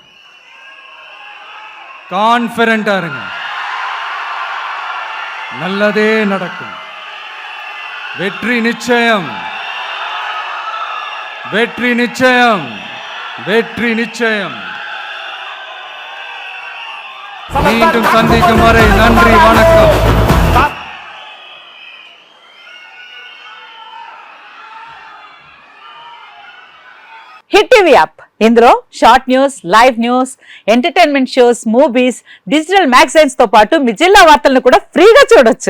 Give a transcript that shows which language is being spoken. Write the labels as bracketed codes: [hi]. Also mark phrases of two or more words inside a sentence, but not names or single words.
[ta] கான்ஃபிடென்ட்டா இருங்க. நல்லதே நடக்கும். வெற்றி நிச்சயம், வெற்றி நிச்சயம், வெற்றி நிச்சயம். மீண்டும் சந்திக்கும் வரை நன்றி, வணக்கம். [te] హిట్ టీవీ యాప్ ఇందులో [en] short news, live news, entertainment shows, movies, digital magazines [te] తో పాటు మీ జిల్లా వార్తలను కూడా ఫ్రీగా చూడొచ్చు.